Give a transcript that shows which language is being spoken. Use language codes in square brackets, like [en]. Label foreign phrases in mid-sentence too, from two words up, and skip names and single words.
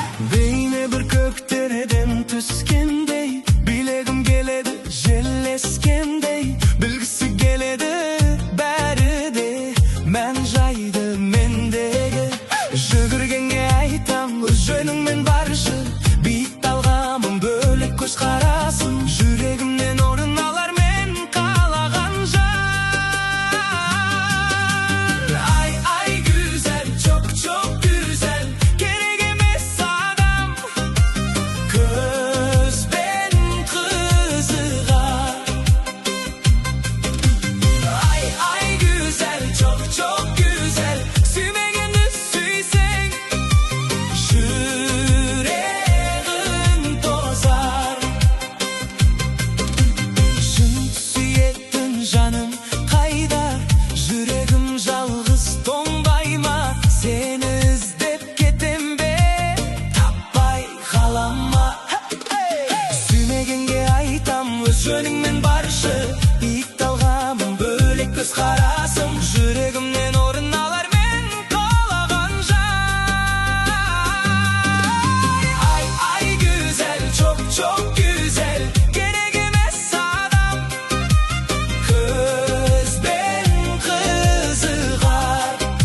[kk] Бейне бір көктереден түскендей, билегім келеді жел ескендей, білгісі келеді бәрі де мән жайды мендегі. Жүгіргенге айтам, өз жөніңмен баршы, биік талғамың бөлек көзқарасың, жүрегімнен орын алар мен қалаған жар. Ай, ай, [tr] güzel, çok, çok güzel, [kk] керек емес адам, көзбен қызығар. Ай, ай, [tr] güzel, çok, çok güzel, [kk] сүймегенді сүйсең, жүрегің тозар. Шын сүйетін жаным қайда? Жүрегім жалғыз тоңбай ма? Сені іздеп кетем бе? Таппай қалам ма? Сүймегенге айтам, өз жөніңмен баршы, биік талғамың бөлек көзқарасың, жүрегімнен орын алар мен қалаған жар. Ай, ай, [tr] güzel, çok, çok güzel, [kk] керек емес адам, көзбен қызығар.